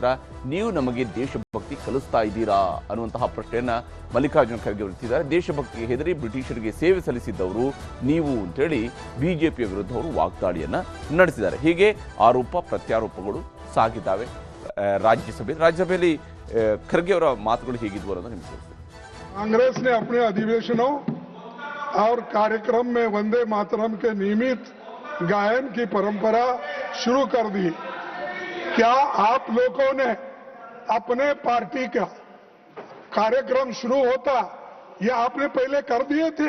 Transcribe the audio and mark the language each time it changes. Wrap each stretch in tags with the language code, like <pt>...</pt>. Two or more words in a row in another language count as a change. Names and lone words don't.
<kn>ನೀವು ನಮಗೆ ದೇಶಭಕ್ತಿ ಕಲಿಸ್ತಾ ಇದ್ದೀರಾ ಅನ್ನುವಂತಹ ಪ್ರಶ್ನೆಯನ್ನು ಮಲ್ಲಿಕಾರ್ಜುನ ಖರ್ಗೆ ಅವರು ಎತ್ತಿದ್ದಾರೆ. ದೇಶಭಕ್ತಿಗೆ ಹೆದರಿ ಬ್ರಿಟಿಷರಿಗೆ ಸೇವೆ ಸಲ್ಲಿಸಿದ್ದವರು ನೀವು ಅಂತೇಳಿ ಬಿಜೆಪಿಯ ವಿರುದ್ಧ ಅವರು ವಾಗ್ದಾಳಿಯನ್ನು ನಡೆಸಿದ್ದಾರೆ. ಹೀಗೆ ಆರೋಪ ಪ್ರತ್ಯಾರೋಪಗಳು ಸಾಗಿದ್ದಾವೆ ರಾಜ್ಯಸಭೆಯಲ್ಲಿ. ಖರ್ಗೆ ಅವರ ಮಾತುಗಳು ಹೇಗಿದ್ವು ಅನ್ನೋದು ನಿಮಗೆ ತೋರಿಸ್ತೀನಿ.</kn> <hi>कांग्रेस ने अपने अधिवेशनों और कार्यक्रम में वंदे मातरम के नियमित गायन की परंपरा शुरू कर दी. क्या आप लोगों ने अपने पार्टी का कार्यक्रम शुरू होता ये आपने पहले कर दिए थे?</hi>